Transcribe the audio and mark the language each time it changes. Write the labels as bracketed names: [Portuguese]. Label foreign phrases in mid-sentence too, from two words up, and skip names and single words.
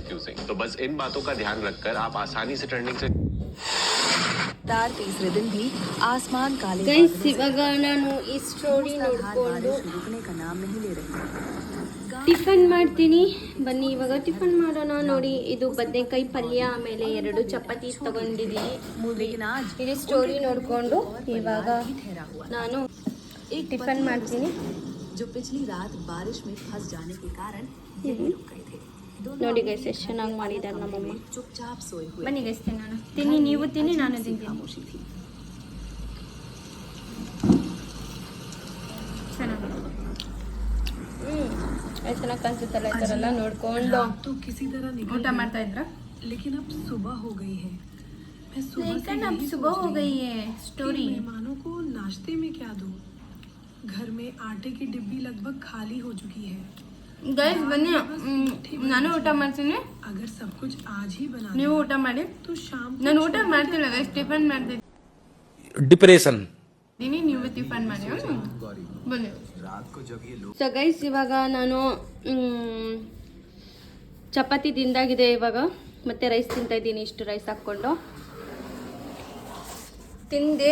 [Kannada] ಗೈಸ್ ಇವಾಗ ನಾನು ಈ ಸ್ಟೋರಿ ನೋಡಿಕೊಂಡು ಟಿಫನ್ ಮಾಡ್ತೀನಿ. ಬನ್ನಿ ಇವಾಗ ಟಿಫನ್ ಮಾಡೋಣ. ನೋಡಿ ಇದು ಬದನೆಕಾಯಿ ಪಲ್ಯ, ಆಮೇಲೆ 2 ಚಪಾತಿ ತಗೊಂಡಿದ್ದೀನಿ. ಇಲ್ಲಿ ಸ್ಟೋರಿ ನೋಡಿಕೊಂಡು ಇವಾಗ ನಾನು ಟಿಫನ್ ಮಾಡ್ತೀನಿ. [Hindi] जो पिछली रात बारिश में फंस जाने के कारण रुक गए थे. [Kannada] ನೋಡಿ ಗೈಸ್ ಎಷ್ಟು ಚೆನ್ನಾಗಿ ಮಾಡಿದ್ದಾರೆ ನಮ್ಮಮ್ಮ. [Hindi] चुपचाप सोए हुए. [Kannada] ಬನ್ನಿ ಗೈಸ್ ತಿನ್ನೋಣ. ತಿನ್ನಿ, ನೀವು ತಿನ್ನಿ, ನಾನು ತಿಂತೀನಿ. ಚೆನ್ನಾಗಿ ಎಷ್ಟು ಚೆನ್ನಾಗಿ ಕಾಣಿಸುತ್ತಲ್ಲ ಈ ಥರ ಎಲ್ಲ ನೋಡ್ಕೊಂಡು ಊಟ ಮಾಡ್ತಾ ಇದ್ರ. [Hindi] लेकिन अब सुबह हो गई है. मैं सुबह हो गई है स्टोरी. मेहमानों को नाश्ते में क्या दूं? घर में आटे की डिब्बी लगभग खाली हो चुकी है. [Kannada] ಗೈಸ್ ಬನ್ನಿ, ನಾನು ಊಟ ಮಾಡ್ತೀನಿ. [Hindi] अगर सब कुछ आज ही बना [Kannada] ನೀವು ಊಟ ಮಾಡಿ. [Hindi] तो शाम [Kannada] ನಾನು ಊಟ ಮಾಡ್ತಿಲ್ಲ ಗೈಸ್, ಟಿಫನ್ ಮಾಡ್ತಿದ್ದೀನಿ. ಡಿಪ್ರೆಷನ್ ನೀವು ಟಿಫನ್ ಮಾಡಿ ಬನ್ನಿ. [English] so guys [Kannada] ಇವಾಗ ನಾನು ಚಪಾತಿ ತಿಂದಾಗಿದೆ ಇವಾಗ. ಮತ್ತೆ ರೈಸ್ ತಿಂತಾ ಇದ್ದೀನಿ, ಇಷ್ಟು ರೈಸ್ ಹಾಕ್ಕೊಂಡು ತಿಂದೆ.